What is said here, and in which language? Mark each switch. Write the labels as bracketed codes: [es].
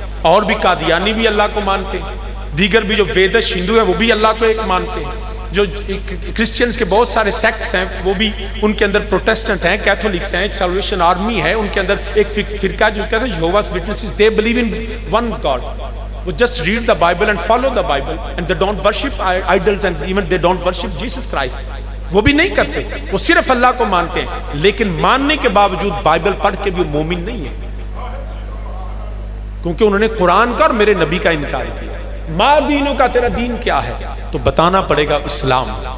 [ur] اور بھی قادیانی بھی اللہ کو مانتے ہیں، دیگر بھی جو ویدش ہندو ہیں وہ بھی اللہ کو ایک مانتے ہیں، جو کرسچنز کے بہت سارے سیکٹس ہیں وہ بھی، ان کے اندر پروٹیسٹنٹ ہیں، کیتھولکس ہیں، سیلویشن آرمی ہے، ان کے اندر ایک فرقہ جو کہتے ہیں یہووا's witnesses، [en] they believe in one God. وہ just read the Bible and follow the Bible and they don't worship idols and even they don't worship Jesus Christ. [ur] وہ بھی نہیں کرتے، وہ صرف اللہ کو مانتے ہیں، لیکن ماننے کے باوجود بائبل پڑھ کے بھی وہ مومن نہیں ہے، کیونکہ انہوں نے قرآن کا اور میرے نبی کا انکار کیا۔ ما دینوں کا، تیرا دین کیا ہے؟ تو بتانا پڑے گا اسلام۔